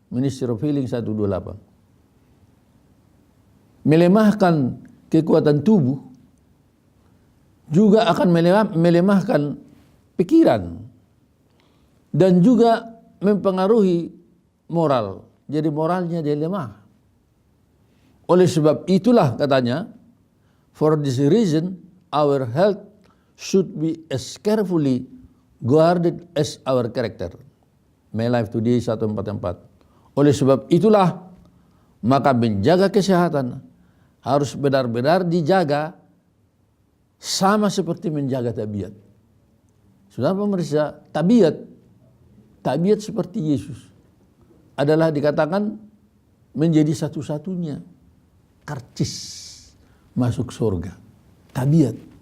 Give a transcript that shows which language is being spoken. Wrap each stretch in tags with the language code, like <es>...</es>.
<en>Ministry of Healing 128.</en> <id>Melemahkan kekuatan tubuh juga akan melemahkan pikiran dan juga mempengaruhi moral. Jadi moralnya dia lemah. Oleh sebab itulah katanya,</id> <en>for this reason our health should be as carefully guarded as our character. My Life Today 144.</en> <id>Oleh sebab itulah maka menjaga kesehatan harus benar-benar dijaga sama seperti menjaga tabiat. Saudara pemirsa, tabiat seperti Yesus adalah dikatakan menjadi satu-satunya karcis masuk surga. Tabiat.</id>